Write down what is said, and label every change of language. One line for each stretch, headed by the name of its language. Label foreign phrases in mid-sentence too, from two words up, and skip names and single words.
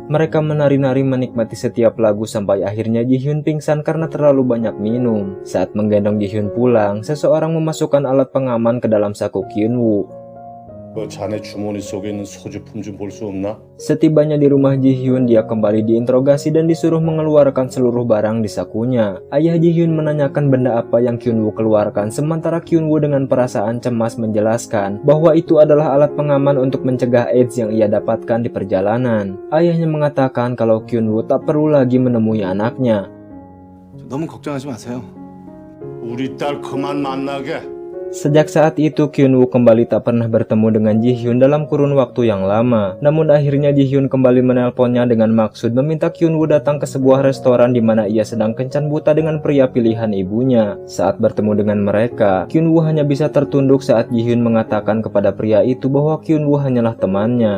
Indonesian: Mereka menari-nari menikmati setiap lagu sampai akhirnya Ji-hyun pingsan karena terlalu banyak minum. Saat menggendong Ji-hyun pulang, seseorang memasukkan alat pengaman ke dalam saku Kyun-woo.
Korean: 자네 주머니 속에 있는 소지품 좀 볼 수 없나?
Indonesian: Setibanya di rumah Ji-hyun, dia kembali diinterogasi dan disuruh mengeluarkan seluruh barang di sakunya. Ayah Ji-hyun menanyakan benda apa yang Kyun-woo keluarkan, sementara Kyun-woo dengan perasaan cemas menjelaskan bahwa itu adalah alat pengaman untuk mencegah AIDS yang ia dapatkan di perjalanan. Ayahnya mengatakan kalau Kyun-woo tak perlu lagi menemui anaknya.
Korean: 너무 걱정하지 마세요. 우리 딸 그만 만나게.
Indonesian: Sejak saat itu, Kyun-woo kembali tak pernah bertemu dengan Ji-hyun dalam kurun waktu yang lama. Namun akhirnya Ji-hyun kembali menelponnya dengan maksud meminta Kyun-woo datang ke sebuah restoran di mana ia sedang kencan buta dengan pria pilihan ibunya. Saat bertemu dengan mereka, Kyun-woo hanya bisa tertunduk saat Ji-hyun mengatakan kepada pria itu bahwa Kyun-woo hanyalah temannya.